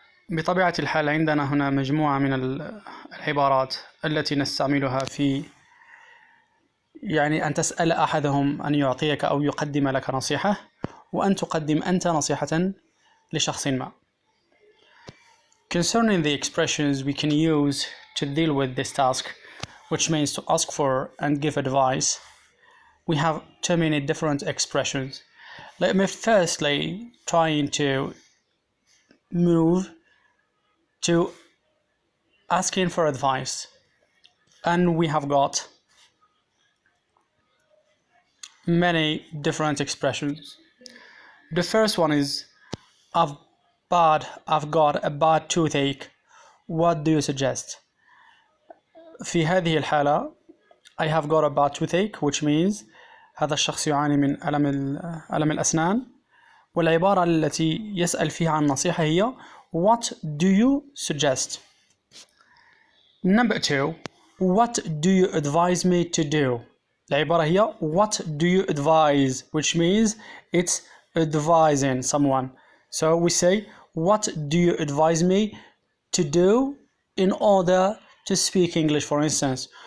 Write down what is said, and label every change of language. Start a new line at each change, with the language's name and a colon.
Arabic: بطبيعة الحال عندنا هنا مجموعة من العبارات التي نستعملها في أن تسأل أحدهم أن يعطيك أو يقدم لك نصيحة، وأن تقدم أنت نصيحة لشخص ما.
English: Concerning the expressions we can use to deal with this task, which means to ask for and give advice, we have too many different expressions. Let me firstly try to move to asking for advice, and we have got many different expressions. The first one is I've got a bad toothache, what do you suggest?
Arabic: في هذه الحالة
English: I have got a bad toothache, which means
Arabic: هذا الشخص يعاني من ألم الأسنان، والعبارة التي يسأل فيها عن نصيحة هي
English: what do you suggest? Number two, what do you advise me to do?
Arabic: العبارة هي
English: what do you advise, which means it's advising someone. So we say what do you advise me to do in order to speak English, for instance.